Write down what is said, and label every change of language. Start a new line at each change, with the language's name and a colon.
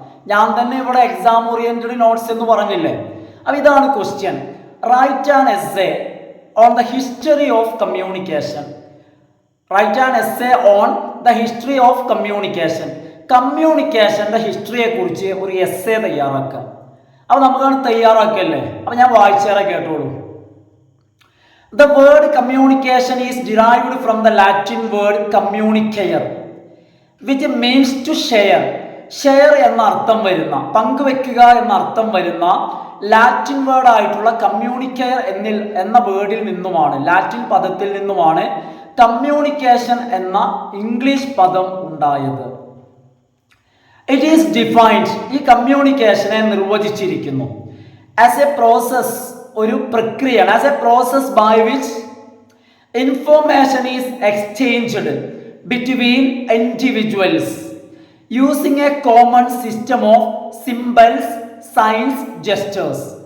Malayalam: ഞാൻ തന്നെ ഇവിടെ എക്സാം ഓറിയന്റഡ് നോട്ട്സ് എന്ന് പറഞ്ഞില്ലേ. അപ്പം ഇതാണ് question.
English: Write an essay on the history of communication. Write an essay on the history of communication.
Malayalam: കമ്മ്യൂണിക്കേഷൻ്റെ ഹിസ്റ്ററിയെ കുറിച്ച് ഒരു എസ്സേ തയ്യാറാക്കുക. അപ്പോൾ നമുക്കാണ് തയ്യാറാക്കല്ലേ. അപ്പം ഞാൻ വായിച്ചേറെ കേട്ടോളൂ.
English: The word communication is derived from the Latin word communicare, which means to share.
Malayalam: Share എന്ന അർത്ഥം വരുന്ന, പങ്കുവെക്കുക എന്ന അർത്ഥം വരുന്ന ലാറ്റിൻ വേർഡ് ആയിട്ടുള്ള കമ്മ്യൂണിക്കെയർ എന്ന വേർഡിൽ നിന്നുമാണ്, ലാറ്റിൻ പദത്തിൽ നിന്നുമാണ് കമ്മ്യൂണിക്കേഷൻ എന്ന ഇംഗ്ലീഷ് പദം ഉണ്ടായത്.
English: it is defined,
Malayalam: ഈ കമ്മ്യൂണിക്കേഷനെ നിർവചിച്ചിരിക്കുന്നു,
English: as a process,
Malayalam: ഒരു പ്രക്രിയയാണ്,
English: As a process by which information is exchanged between individuals using a common system of symbols, signs, gestures.